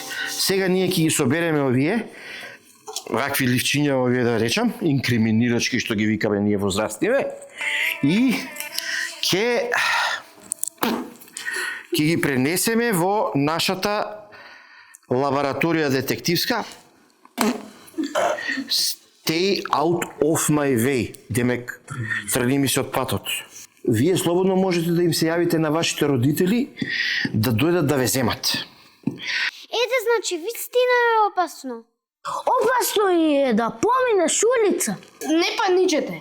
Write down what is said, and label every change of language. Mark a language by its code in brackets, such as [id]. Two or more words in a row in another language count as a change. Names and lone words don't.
[mk] Сега ние ќе ги собереме овие, вакви ливчиња овие да речам, инкриминирачки што ги викаме ние возрастниве, и ќе ги пренесеме во нашата лабораторија детективска. [en] Stay out of my way, [mk] демек, тргни ми се од патот. Вие слободно можете да им се јавите на вашите родители да дојдат да ве земат. Ете, значи, вистина е опасно. Опасно е да поминеш улица. Не паничете.